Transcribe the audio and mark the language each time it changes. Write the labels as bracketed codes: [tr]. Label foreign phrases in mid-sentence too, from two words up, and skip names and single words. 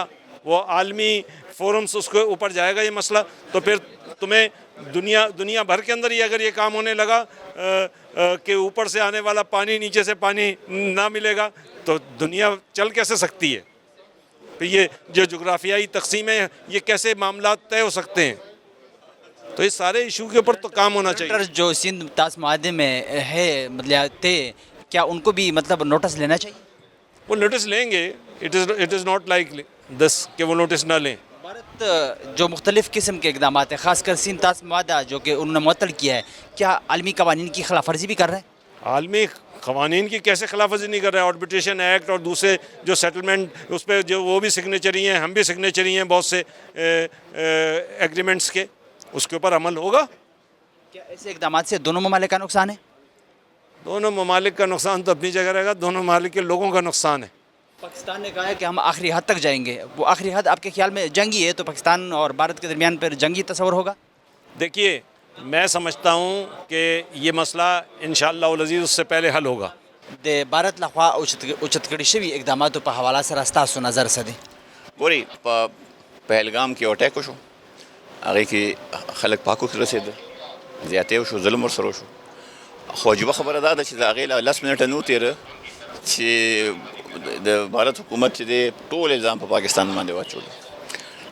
[ur] وہ عالمی فورمز اس کے اوپر جائے گا یہ مسئلہ, تو پھر تمہیں دنیا بھر کے اندر ہی اگر یہ کام ہونے لگا کہ اوپر سے آنے والا پانی نیچے سے پانی نہ ملے گا, تو دنیا چل کیسے سکتی ہے؟ تو یہ جو جغرافیائی تقسیمیں یہ کیسے معاملات طے ہو سکتے ہیں؟ تو اس سارے ایشو کے اوپر تو کام ہونا چاہیے. جو سندھ تاس معاہدے میں ہے مطلب تھے, کیا ان کو بھی مطلب نوٹس لینا چاہیے؟ وہ نوٹس لیں گے. [en] it is not like this [ur] کہ وہ نوٹس نہ لیں. بھارت جو مختلف قسم کے اقدامات ہیں, خاص کر سندھ تاس معاہدہ جو کہ انہوں نے معطل کیا ہے, کیا عالمی قوانین کی خلاف ورزی بھی کر رہے ہیں؟ عالمی قوانین کی کیسے خلاف ورزی نہیں کر رہے ہیں؟ [en] arbitration act [ur] اور دوسرے جو سیٹلمنٹ اس پہ جو وہ بھی سگنیچری ہیں, ہم بھی سگنیچری ہیں بہت سے ایگریمنٹس کے, اس کے اوپر عمل ہوگا. کیا ایسے اقدامات سے دونوں ممالک کا نقصان ہے؟ دونوں ممالک کا نقصان تو اپنی جگہ رہے گا, دونوں ممالک کے لوگوں کا نقصان ہے. پاکستان نے کہا ہے کہ ہم آخری حد تک جائیں گے. وہ آخری حد آپ کے خیال میں جنگی ہے, تو پاکستان اور بھارت کے درمیان پھر جنگی تصور ہوگا؟ دیکھیے میں سمجھتا ہوں کہ یہ مسئلہ [ar] انشاءاللہ العزیز [ur] اس سے پہلے حل ہوگا. [ps] د بھارت لخوا اوچت کړي شوي اقداماتو په حواله سره ستاسو نظر څه دی؟ ګورئ په پهلګام کې یو اټیک وشو, هغې کې خلک پاکو کې رسېدل, زیاتی وشو, ظلم ورسره وشو. خو عجیبه خبره دا ده چې د هغې له 10 منټه نه تېره چې د بھارت حکومت چې دی ټول الزام په پاکستان باندې واچولی.